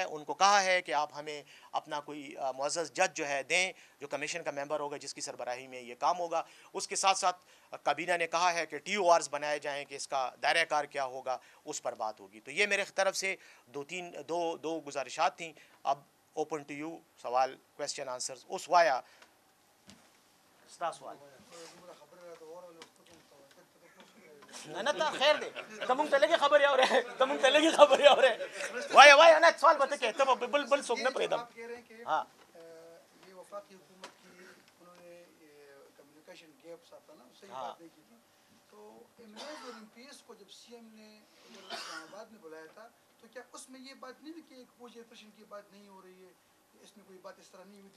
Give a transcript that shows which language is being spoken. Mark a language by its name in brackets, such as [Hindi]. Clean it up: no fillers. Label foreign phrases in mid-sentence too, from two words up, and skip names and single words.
[Urdu] ان کو کہا ہے کہ آپ ہمیں اپنا کوئی معزز جج جو ہے دیں جو کمیشن کا ممبر ہوگا جس کی سربراہی میں یہ کام ہوگا. اس کے ساتھ ساتھ کابینہ نے کہا ہے کہ TORs بنائے جائیں کہ اس کا دائرہ کار کیا ہوگا، اس پر بات ہوگی. تو یہ میرے طرف سے دو گزارشات تھیں. اب [English] open to you, [Urdu] سوال، [English] question answers. [Pashto] اس وایا سوال نه تا خیر دی ته مونږ ته لګي خبرې اورې ته مونږ ته لګي خبرې اورې وای انا سوال به ته کې ته بل څوک نه پرېږدم. [Urdu] ہاں یہ وفاقی حکومت کی انہوں نے کمیونیکیشن گیپ ساتھ نا صحیح بات نہیں کی تھی. تو امیج اور MPS کو جب CM نے اسلام آباد میں بلایا تھا تو کیا اس میں یہ بات نہیں ہوئی کہ ایک فوجی آپریشن کی بات نہیں ہو رہی ہے، اس میں کوئی بات اس طرح نہیں ہوئی تھی؟